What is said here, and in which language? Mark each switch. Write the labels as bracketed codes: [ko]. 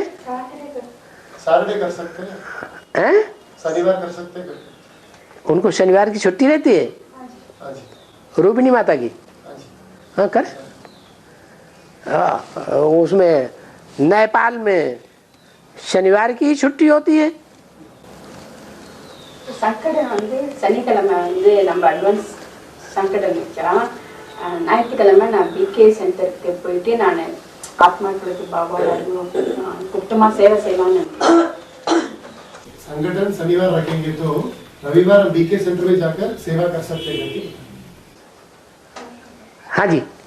[hi] Saturday कर सकते हैं, शनिवार कर सकते हैं। उनको शनिवार की छुट्टी रहती है। हाँ जी। रूबिनी माता की। हाँ कर। उसमें नेपाल में शनिवार की ही छुट्टी होती है। [ta] சங்கடை சனிக்கிழமை நம்ம அட்வான்ஸ் சங்கடை வச்சா, ஞாயிற்றுக்கிழமை நான் பிகே சென்டருக்கு போயிட்டு நான் ஆத்மாக்களுக்கு பாபா குப்தமா சேவை செய்யலாம்னு। [hi] संगठन शनिवार रखेंगे तो रविवार हम बीके सेंटर में जाकर सेवा कर सकते हैं कि? हाँ जी।